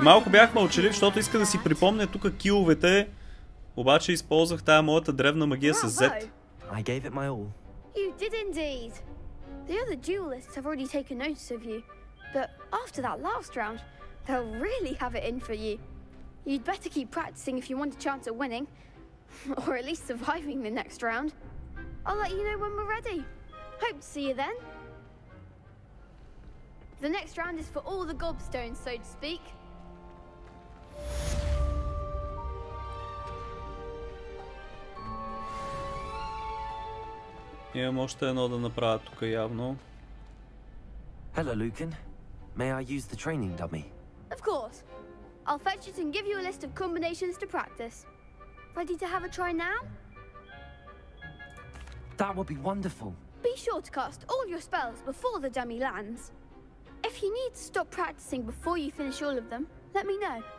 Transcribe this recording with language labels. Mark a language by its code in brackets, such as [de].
[bg] Малко бях мълчалив, защото иска да си припомня тук киловете. Обаче използвах тая моята древна магия с Z. [en] I gave it my all. You did indeed. The other duelists have already taken notice of you, but after that last round, they'll really have it in for you. You'd better keep practicing if you want a chance at winning, or at least surviving the next round. I'll let you know when we're ready. Hope to see you then. The next round is for all the gobstones, so to speak. [bg] Имам още едно да направя тук явно. [en] Hello, Lucan. May I use the training dummy? Of course. I'll fetch it and give you a list of combinations to practice. Ready to have a try now? That would be wonderful. Be sure to cast all your spells before the dummy lands. If you need to stop practicing before you finish all of them, let me know.